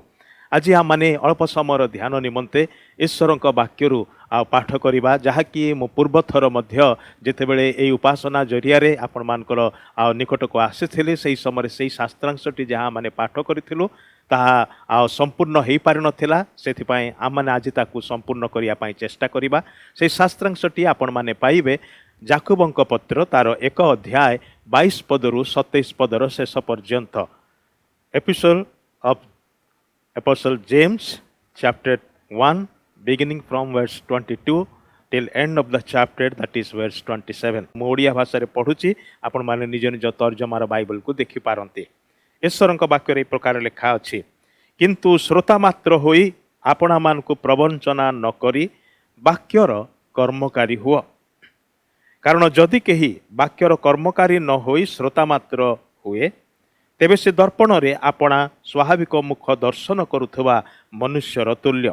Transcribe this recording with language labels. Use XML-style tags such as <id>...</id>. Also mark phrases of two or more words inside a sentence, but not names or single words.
<or>ଆଜି ଆମମାନେ ଅଳ୍ପ ସମୟର ଧ୍ୟାନ ନିମନ୍ତେ ଈଶ୍ୱରଙ୍କ ବାକ୍ୟରୁ ଆଉ ପାଠ କରିବା, ଯାହାକି ମୁଁ ପୂର୍ବଥର ମଧ୍ୟ ଯେତେବେଳେ ଏହି ଉପାସନା ଜରିଆରେ ଆପଣମାନଙ୍କର ଆଉ ନିକଟକୁ ଆସିଥିଲି ସେହି ସମୟରେ ସେହି ଶାସ୍ତ୍ରାଂଶଟି ଯାହା ଆମେ ପାଠ କରିଥିଲୁ ତାହା ଆଉ ସମ୍ପୂର୍ଣ୍ଣ ହୋଇପାରିନଥିଲା। ସେଥିପାଇଁ ଆମମାନେ ଆଜି ତାକୁ ସମ୍ପୂର୍ଣ୍ଣ କରିବା ପାଇଁ ଚେଷ୍ଟା କରିବା। ସେହି ଶାସ୍ତ୍ରାଂଶଟି ଆପଣମାନେ ପାଇବେ ଯାକୋବଙ୍କ ପତ୍ର ତାର 1 ଅଧ୍ୟାୟ 22 ପଦରୁ 27 ପଦର ଶେଷ ପର୍ଯ୍ୟନ୍ତ।</or> <en>Episode of Apostle James chapter 1 beginning from verse 22 till end of the chapter, that is verse 27.</en> <or>ମୁଁ ଓଡ଼ିଆ ଭାଷାରେ ପଢ଼ୁଛି, ଆପଣମାନେ ନିଜ ନିଜ ତର୍ଜମାର ବାଇବଲକୁ ଦେଖିପାରନ୍ତି। ଈଶ୍ୱରଙ୍କ ବାକ୍ୟରେ ଏହି ପ୍ରକାର ଲେଖା ଅଛି, କିନ୍ତୁ ଶ୍ରୋତା ମାତ୍ର ହୋଇ ଆପଣମାନଙ୍କୁ ପ୍ରବଞ୍ଚନା ନ କରି ବାକ୍ୟର କର୍ମକାରୀ ହୁଅ। କାରଣ ଯଦି କେହି ବାକ୍ୟର କର୍ମକାରୀ ନ ହୋଇ ଶ୍ରୋତା ମାତ୍ର ହୁଏ ତେବେ ସେ ଦର୍ପଣରେ ଆପଣା ସ୍ୱାଭାବିକ ମୁଖ ଦର୍ଶନ କରୁଥିବା ମନୁଷ୍ୟର ତୁଲ୍ୟ।</or>